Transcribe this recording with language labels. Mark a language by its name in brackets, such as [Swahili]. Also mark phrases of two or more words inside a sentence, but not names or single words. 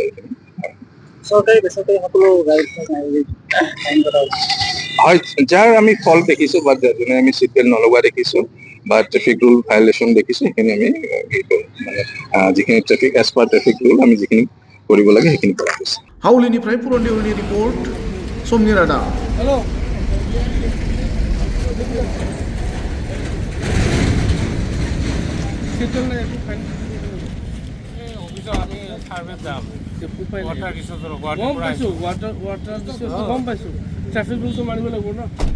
[Assamese] চৰকাৰী বেচৰকাৰী সকলো গাড়ী হয়, যাৰ আমি ফল্ট দেখিছোঁ বা যোনে আমি [English] seat belt [Assamese] নলগোৱা দেখিছোঁ বা [English] traffic rule violation [Assamese] দেখিছোঁ সেইখিনি আমি মানে যিখিনি ট্ৰেফিক [English] as per traffic rule [Assamese] আমি যিখিনি কৰিব লাগে সেইখিনি কৰা হৈছে। [Bodo] हावलिनिफ्राय पुरन देउलनि रिपर्ट समनि रादाब। [English] traffic rule [Assamese] তো মানিব লাগব না।